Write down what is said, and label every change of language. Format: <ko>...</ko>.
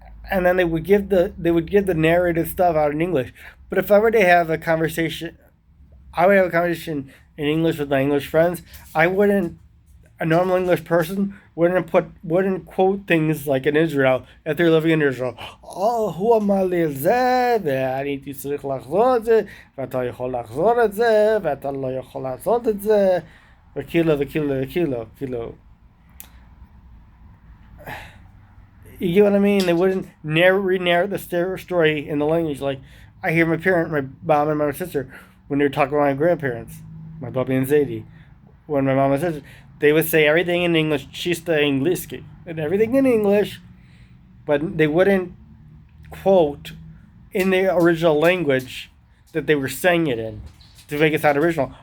<en>and then they would give the narrated stuff out in English. But if I were to have a conversation, I would have a conversation in English with my English friends. I wouldn't A normal English person wouldn't quote things like in Israel if they're living in Israel.</en> <he>Oh, הוא אמר לי את זה, ואני הייתי צריך לחזור את זה, ואתה יכול לחזור את זה, ואתה לא יכול לעשות את זה, וכאילו וכאילו וכאילו, כאילו.</he> <en>You get what I mean? They wouldn't re-narrate the story in the language. Like, I hear my mom and my sister, when they were talking about my grandparents, my Bobby and Zadie, when my mom and sister, they would say everything in English,</en> <ru>chista Engliski,</ru> <en>and everything in English, but they wouldn't quote in the original language that they were saying it in to make it sound original.</en>